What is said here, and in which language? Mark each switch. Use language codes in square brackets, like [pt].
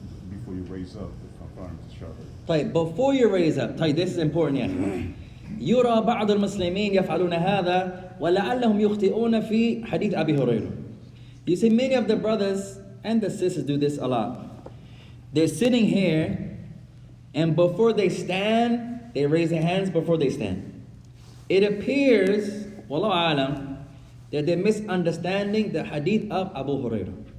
[en] Before you raise up, confirm the shahada. طيب, before you raise up, طيب, this is important [ar] يا أخي. يرى بعض المسلمين يفعلون هذا ولعلهم يخطئون في حديث أبي هريرة. [en] You see, many of the brothers and the sisters do this a lot. They're sitting here, and before they stand, they raise their hands before they stand. It appears, wallahu alam, that they're misunderstanding the hadith of Abu Hurairah.